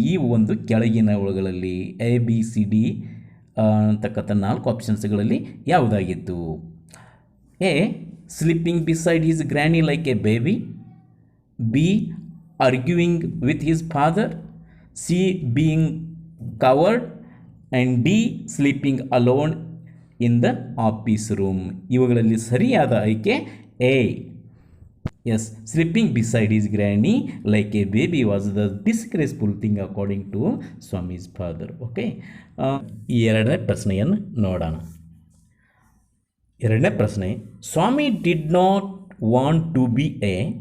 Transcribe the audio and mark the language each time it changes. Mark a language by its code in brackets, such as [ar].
[kn] ಈ ಒಂದು ಕೆಳಗಿನವುಗಳಲ್ಲಿ ABCD ಅಂತಕ್ಕಂಥ 4 ಆಪ್ಷನ್ಸ್ಗಳಲ್ಲಿ ಯಾವುದಾಗಿತ್ತು? [en] A, sleeping beside his granny like a baby. B, arguing with his father. C, being coward. And D, sleeping alone in the office room. [kn] ಇವುಗಳಲ್ಲಿ ಸರಿಯಾದ ಆಯ್ಕೆ [en] A. Yes, sleeping beside his granny like a baby was the disgraceful thing according to Swami's father. [kn] Okay. ಎರಡನೇ ಪ್ರಶ್ನೆಯನ್ನು ನೋಡೋಣ. ಎರಡನೇ ಪ್ರಶ್ನೆ, [en] Swami did not want to be a.